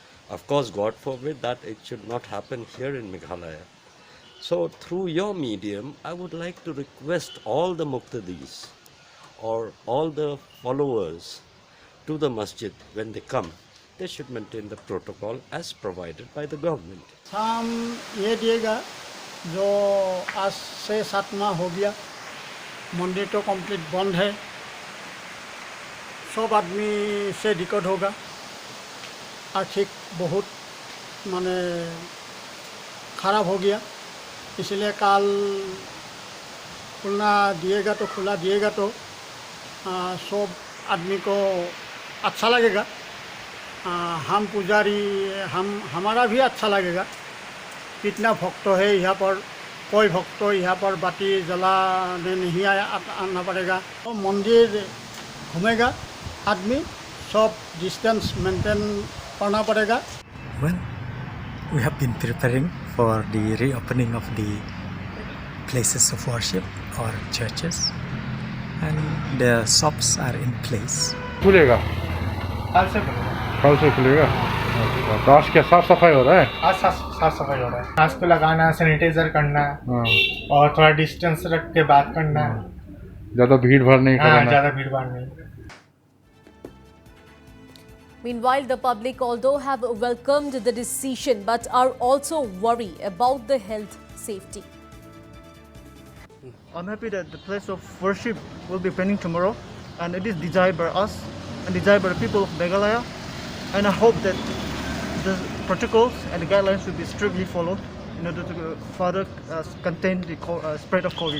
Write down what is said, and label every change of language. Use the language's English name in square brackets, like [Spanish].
[English] Of course, God forbid that it should not happen here in Meghalaya. So through your medium, I would like to request all the Muqtadis or all the followers to the masjid, when they come, they should maintain the protocol as provided by the government. [Hindi] शाम ये दिएगा जो आज 6-7 माह हो गया मंदिर तो complete बंद है, सब आदमी से दिक्कत होगा, आर्थिक बहुत माने खराब हो गया, इसलिए कल खुला दिएगा तो सब आदमी को अच्छा लगेगा, हम पुजारी हमारा भी अच्छा लगेगा। कितना भक्त है यहाँ पर, कोई भक्त यहाँ पर बाती जलाने नहीं आना पड़ेगा, तो मंदिर घूमेगा आदमी, सब डिस्टेंस मेंटेन करना पड़ेगा। [English] Well, we have been preparing for the reopening of the places of worship or churches, and the shops are in place. [Hindi] खुलेगा कल से खुलेगा। तो आज क्या साफ सफाई हो रहा है? आज साफ सफाई हो रहा है, मास्क लगाना, सैनिटाइजर करना और थोड़ा डिस्टेंस रख के बात करना, ज़्यादा भीड़ भाड़ नहीं करना। ज़्यादा भीड़ भाड़ नहीं। [English] Meanwhile, the public, although have welcomed the decision, but are also worried about the health safety. I'm happy that the place of worship will be opening tomorrow, and it is desired by us and desired by the people of Meghalaya, and I hope that the protocols and the guidelines will be strictly followed in order to further contain the spread of COVID.